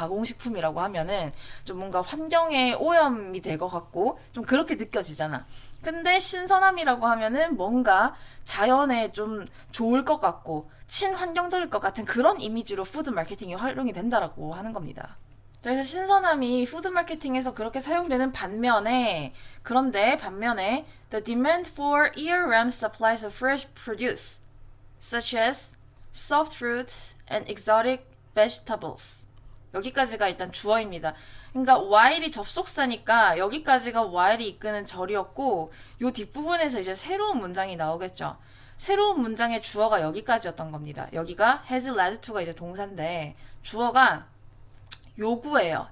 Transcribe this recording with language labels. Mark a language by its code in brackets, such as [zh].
[ko] 가공식품이라고 하면은 좀 뭔가 환경에 오염이 될 것 같고 좀 그렇게 느껴지잖아. 근데 신선함이라고 하면은 뭔가 자연에 좀 좋을 것 같고 친환경적일 것 같은 그런 이미지로 푸드 마케팅이 활용이 된다라고 하는 겁니다. 그래서 신선함이 푸드 마케팅에서 그렇게 사용되는 반면에, 그런데 반면에 [en] the demand for year-round supplies of fresh produce such as soft fruits and exotic vegetables. [ko] 여기까지가 일단 주어입니다. 그러니까 while이 접속사니까 여기까지가 while이 이끄는 절이었고, 요 뒷부분에서 이제 새로운 문장이 나오겠죠. 새로운 문장의 주어가 여기까지였던 겁니다. 여기가 [en] has led to [ko] 가 이제 동사인데 주어가 요구예요.